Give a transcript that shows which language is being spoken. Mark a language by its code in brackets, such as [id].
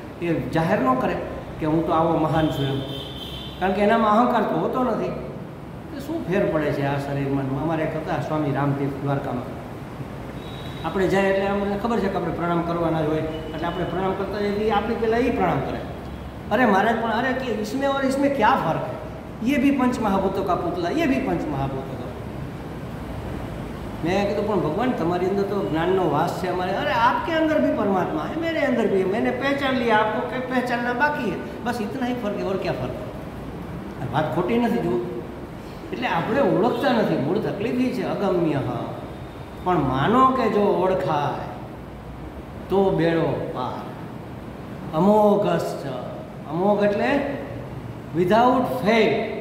[gu] એ જાહેર ન કરે કે હું તો આવો મહાન છું એમ, કારણ કે એનામાં અહંકાર તો હોતો નથી. કે શું ફેર પડે છે આ શરીરમાં? અમારે એક હતા સ્વામી રામતીર્થ દ્વારકામાં. આપણે જાય એટલે અમને ખબર છે કે આપણે પ્રણામ કરવાના જ હોય, એટલે આપણે પ્રણામ કરતા જઈએ, આપણી પહેલાં એ પ્રણામ કરે. અરે મહારાજ પણ અરે કે [hi] इसमें और इसमें क्या फर्क है, ये भी पंच महाभूतों का पुतला, ये भी पंच महाभूतों का. मैं कहा पण भगवान तुम्हारी अंदर तो ज्ञान नो वास है हमारे. अरे आपके अंदर भी परमात्मा है, मेरे अंदर भी है, मैंने पहचान लिया, आपको पहचानना बाकी है, बस इतना ही फर्क है, और क्या फर्क है? [gu] बात खोटी નથી જો. એટલે આપણે ઓળખતા નથી, મૂળ તકલીફ એ છે અગમ્ય. પણ માનો કે જો ઓળખાય તો બેડો પાર. અમોઘશ્ચ, અમોઘ એટલે વિધાઉટ ફેલ.